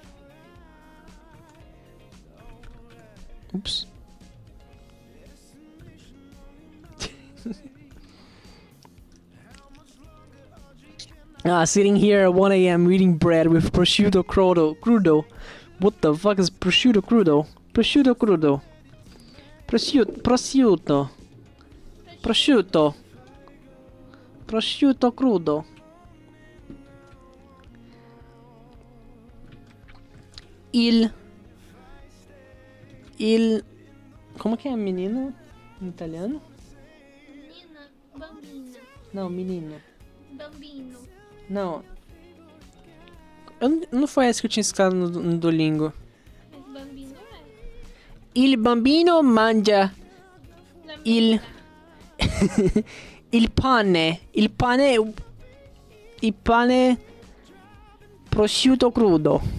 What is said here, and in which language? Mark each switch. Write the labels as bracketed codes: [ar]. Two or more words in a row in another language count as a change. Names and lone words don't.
[en] Oops. Sitting here at 1 a.m. eating bread with [it] prosciutto crudo. [en] What the fuck is [it] prosciutto crudo? Prosciutto crudo. Prosciutto. Prosciutto crudo. Il... [pt] Como que é menina em italiano? Menina, bambina. Não, menino. Bambino. Não. Não foi essa que eu tinha escutado no Duolingo. Mas bambino é. [it] Il bambino mangia il... il pane prosciutto crudo.